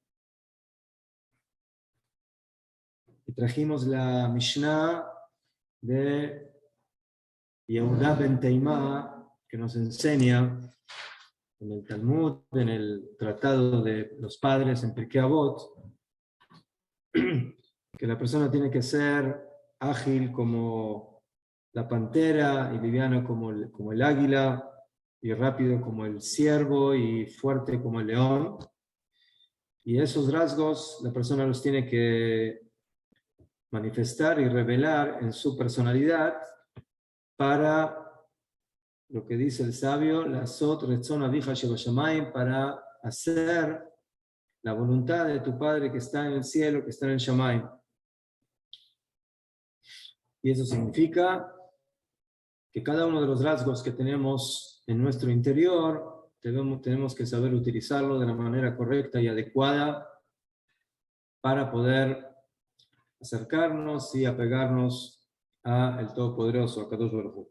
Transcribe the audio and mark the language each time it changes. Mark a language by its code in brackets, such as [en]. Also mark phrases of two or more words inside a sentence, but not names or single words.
[es] Y trajimos la Mishnah de Yehuda ben Teimá, que nos enseña en el Talmud, en el Tratado de los Padres, en Pirkei Avot, que la persona tiene que ser ágil como la pantera y liviano como el águila y rápido como el ciervo y fuerte como el león. Y esos rasgos la persona los tiene que manifestar y revelar en su personalidad para lo que dice el sabio, [he] לעשות רצון אביך שבשמים, [es] para hacer la voluntad de tu Padre que está en el cielo, que está en el Shamayim. Y eso significa que cada uno de los rasgos que tenemos en nuestro interior tenemos que saber utilizarlo de la manera correcta y adecuada para poder acercarnos y apegarnos al Todopoderoso, a Kadosh Baruj Hu.